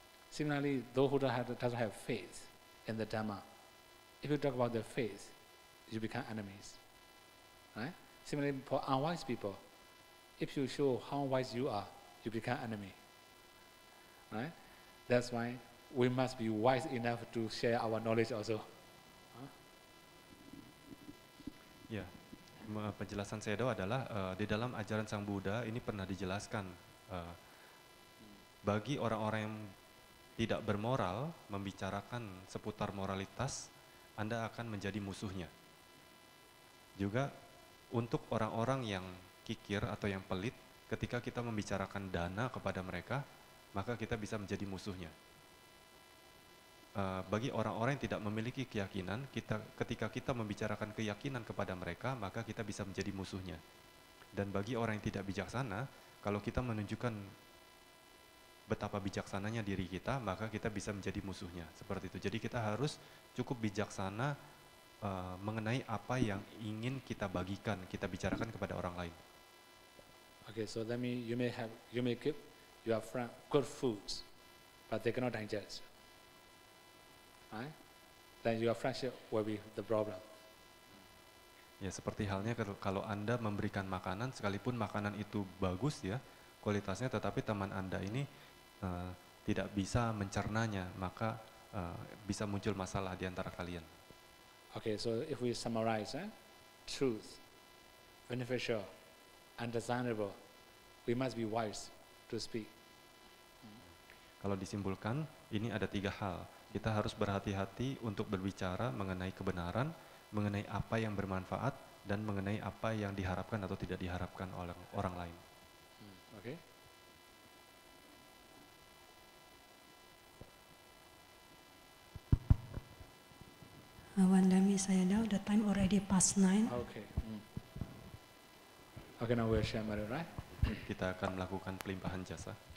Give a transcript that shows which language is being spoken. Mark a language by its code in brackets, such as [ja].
[en] Similarly, those who doesn't have faith in the Dhamma, if you talk about their faith, you become enemies. Right? Similarly, for unwise people, if you show how wise you are, you become enemy. Right? That's why we must be wise enough to share our knowledge also. [id] Ya, penjelasan Sayadaw adalah di dalam ajaran Sang Buddha ini pernah dijelaskan bagi orang-orang yang tidak bermoral membicarakan seputar moralitas, Anda akan menjadi musuhnya. Juga untuk orang-orang yang kikir atau yang pelit, ketika kita membicarakan dana kepada mereka, maka kita bisa menjadi musuhnya. Bagi orang-orang yang tidak memiliki keyakinan, ketika kita membicarakan keyakinan kepada mereka, maka kita bisa menjadi musuhnya. Dan bagi orang yang tidak bijaksana, kalau kita menunjukkan betapa bijaksananya diri kita, maka kita bisa menjadi musuhnya. Seperti itu. Jadi kita harus cukup bijaksana mengenai apa yang ingin kita bagikan, kita bicarakan kepada orang lain. [en] Okay, so that means you may give your friend good foods, but they cannot digest. Right? Then your friendship will be the problem. [id] Ya, seperti halnya kalau Anda memberikan makanan, sekalipun makanan itu bagus ya, kualitasnya, tetapi teman Anda ini tidak bisa mencernanya, maka bisa muncul masalah di antara kalian. [en] Okay, so if we summarize, truth, beneficial, undesirable, we must be wise to speak. [id] Kalau disimpulkan, ini ada 3 hal. Kita harus berhati-hati untuk berbicara mengenai kebenaran, mengenai apa yang bermanfaat, dan mengenai apa yang diharapkan atau tidak diharapkan oleh orang lain. [en] Okay. Wandami Sayadaw, the time already past 9. Okay. Okay, now we'll share Mary, right? [id] Kita akan melakukan pelimpahan jasa.